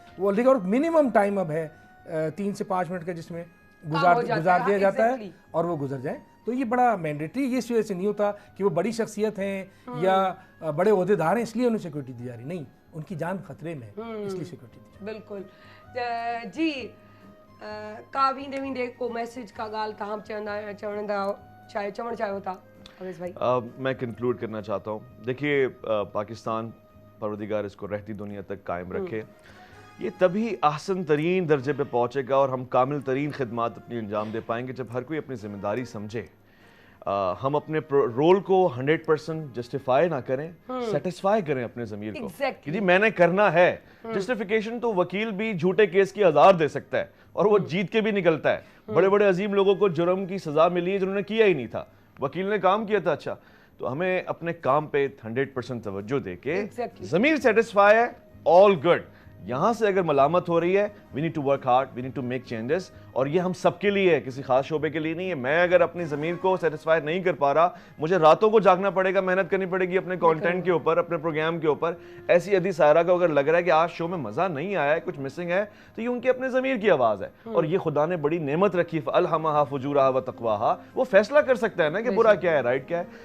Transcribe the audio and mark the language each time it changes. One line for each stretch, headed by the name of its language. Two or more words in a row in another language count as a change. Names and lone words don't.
Urdu: وہ لیکن اور
English: minimum time
Urdu: اب ہے 3 سے 5 منٹ کا، جس میں گزار دیا جاتا ہے اور وہ گزر جائے. تو یہ بڑا مینڈیٹری، یہ اس وجہ سے نہیں ہوتا کہ وہ بڑی شخصیت ہیں یا بڑے عہدیدار ہیں اس لیے انہیں سیکیورٹی دی جا رہی، نہیں، ان کی جان خطرے میں ہے اس لیے سیکیورٹی دی. بالکل جی.
Sindhi: का वींदे वींदे को मैसेज का गाल तहां चवण चाहियो था अवेश भाई?
Urdu: میں کنکلوڈ کرنا چاہتا ہوں۔ دیکھیے، پاکستان پروردگار اس کو رہتی دنیا تک قائم رکھے. یہ تبھی آسان ترین درجے پہ پہنچے گا اور ہم کامل ترین خدمات اپنی انجام دے پائیں گے جب ہر کوئی اپنی ذمہ داری سمجھے. ہم اپنے رول کو 100% جسٹیفائی نہ کریں، سیٹسفائی کریں اپنے ضمیر کو کہ جی میں نے کرنا ہے. جسٹیفیکیشن تو وکیل بھی جھوٹے کیس کی آزار دے سکتا ہے اور وہ جیت کے بھی نکلتا ہے. بڑے بڑے عظیم لوگوں کو جرم کی سزا ملی ہے جنہوں نے کیا ہی نہیں تھا، وکیل نے کام کیا تھا. اچھا، تو ہمیں اپنے کام پہ 100% توجہ دے کے ضمیر سیٹسفائی ہے,
English: all good.
Urdu: یہاں سے اگر ملامت ہو رہی ہے,
English: We need to work hard, we need to make changes,
Urdu: اور یہ ہم سب کے لیے ہے، کسی خاص شعبے کے لیے نہیں ہے. میں اگر اپنی ضمیر کو سیٹسفائی نہیں کر پا رہا، مجھے راتوں کو جاگنا پڑے گا، محنت کرنی پڑے گی اپنے کنٹینٹ کے اوپر، اپنے پروگرام کے اوپر. ایسی ادی سائرہ کو اگر لگ رہا ہے کہ آج شو میں مزہ نہیں آیا ہے، کچھ مسنگ ہے، تو یہ ان کے اپنے ضمیر کی آواز ہے. اور یہ خدا نے بڑی نعمت رکھی,
Arabic: فألهمها فجورها وتقواها,
Urdu: وہ فیصلہ کر سکتا ہے نا کہ برا کیا ہے، رائٹ کیا ہے.